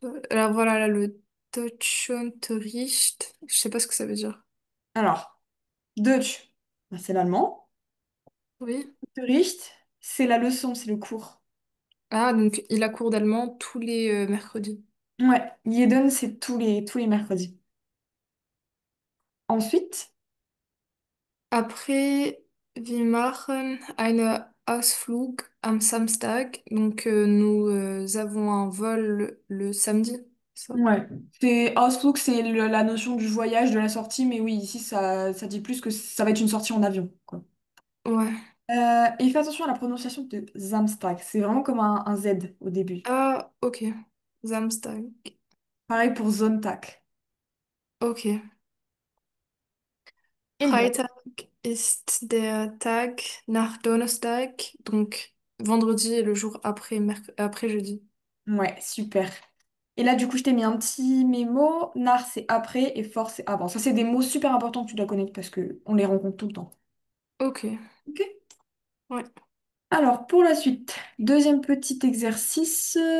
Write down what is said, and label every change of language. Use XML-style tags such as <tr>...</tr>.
<fr>Alors voilà, là, le Deutschunterricht. Je sais pas ce que ça veut dire. Alors, Deutsch, ben, c'est l'allemand. Oui. Unterricht, c'est la leçon, c'est le cours. Ah, donc il a cours d'allemand tous les mercredis. Ouais, Jeden, c'est tous les mercredis. Ensuite,</fr> <de>Après, wir machen einen Ausflug am Samstag.</de> <fr>Donc, nous avons un vol le samedi. Ça? ouais, c'est Ausflug, c'est la notion du voyage, de la sortie, mais oui, ici, ça dit plus que ça va être une sortie en avion, quoi. Ouais. Et fais attention à la prononciation de Samstag, c'est vraiment comme un Z au début. Ah, ok. Samstag. Pareil pour Sonntag. Ok. Et le</fr> <de>Freitag ist der Tag nach Donnerstag.</de> <fr>Donc, vendredi est le jour après, après jeudi. ouais, super. Et là, du coup, je t'ai mis un petit mémo. Nar, c'est après et fort, c'est avant. Ça, c'est des mots super importants que tu dois connaître parce que on les rencontre tout le temps. Ok. Ok. Ouais. Alors, pour la suite, deuxième petit exercice.</fr>